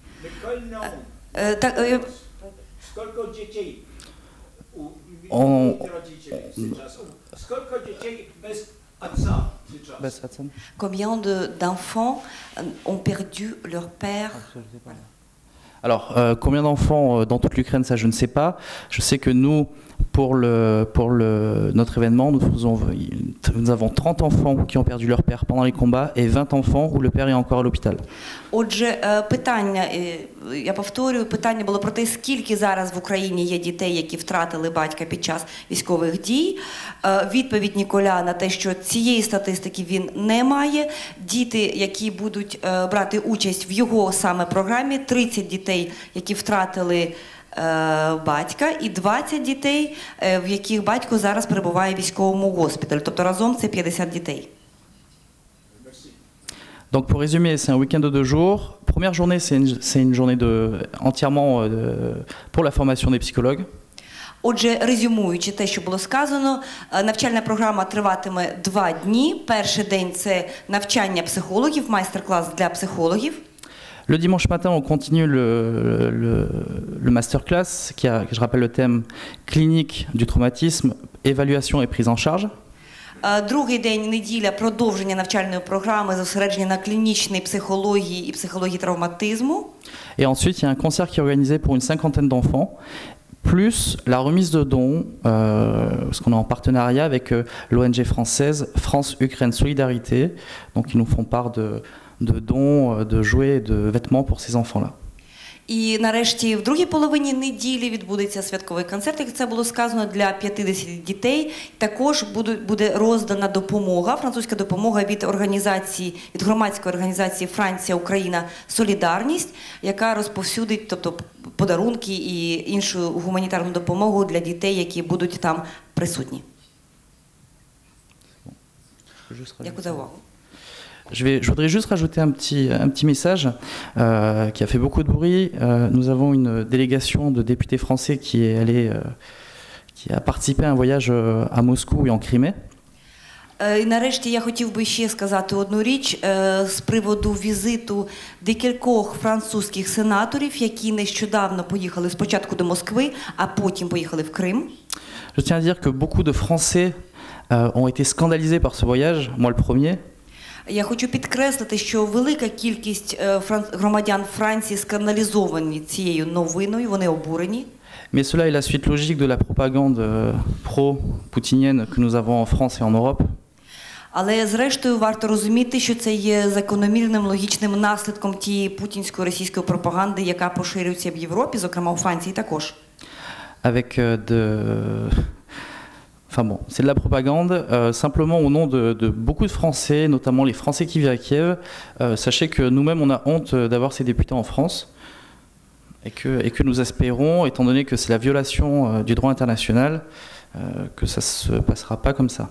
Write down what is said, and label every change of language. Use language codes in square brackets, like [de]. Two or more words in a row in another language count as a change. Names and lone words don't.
[fr] Combien d'enfants ont perdu leur père? Alors, combien d'enfants dans toute l'Ukraine, ça je ne sais pas. Je sais que nous, pour notre événement, nous avons 30 enfants qui ont perdu leur père pendant les combats et 20 enfants où le père est encore à l'hôpital. [uk] Отже, питання, я повторюю, питання було про те, скільки зараз в Україні є дітей, які втратили батька під час військових дій. Відповідь Ніколя на те, що цієї статистики він не має. Діти, які будуть брати участь в його саме програмі, 30 дітей, які втратили батька, і 20 дітей, в яких батько зараз перебуває в військовому госпіталі. Тобто разом це 50 дітей. [fr] Donc pour résumer, c'est un week-end de 2 jours. Première journée, c'est une journée entièrement pour la formation des psychologues. [uk] Отже, резюмуючи те, що було сказано, навчальна програма триватиме 2 дні. Перший день – це навчання психологів, майстер-клас для психологів. [fr] Le dimanche matin, on continue le masterclass qui a, je rappelle le thème clinique du traumatisme, évaluation et prise en charge. [uk] Другий день, неділя, продовження навчальної програми, зосередження на клінічній психології і психології травматизму. [fr] Et ensuite, il y a un concert qui est organisé pour une 50aine d'enfants, plus la remise de dons, parce qu'on est en partenariat avec l'ONG française France-Ukraine Solidarité, donc ils nous font part de dons, de jouets, de vêtements pour ces enfants-là. [uk] І нарешті в другій половині неділі відбудеться святковий концерт, як це було сказано, для 50 дітей. Також буде роздана допомога, французька допомога від організації, від громадської організації Франція-Україна Солідарність, яка розповсюдить, тобто подарунки і іншу гуманітарну допомогу для дітей, які будуть там присутні. Дякую за увагу. [fr] Je voudrais juste rajouter un petit message qui a fait beaucoup de bruit. Nous avons une délégation de députés français qui est allée, qui a participé à un voyage à Moscou et en Crimée. [uk] І нарешті я хотів би ще сказати одну річ з приводу візиту декількох французьких сенаторів, які нещодавно поїхали спочатку до Москви, а потім поїхали в Крим. [fr] Je tiens à dire que beaucoup de Français ont été scandalisés par ce voyage, moi le premier. [uk] Я хочу підкреслити, що велика кількість громадян Франції скандалізовані цією новиною, вони обурені. [fr] Mais cela est la suite logique de la propagande pro-poutinienne que nous avons en France et en Europe. [uk] Але зрештою варто розуміти, що це є закономірним логічним наслідком тієї путінської російської пропаганди, яка поширюється в Європі, зокрема у Франції також. [fr] Avec Enfin bon, c'est de la propagande. Simplement au nom de beaucoup de Français, notamment les Français qui vivent à Kiev, sachez que nous-mêmes on a honte d'avoir ces députés en France et que nous espérons, étant donné que c'est la violation du droit international, que ça se passera pas comme ça.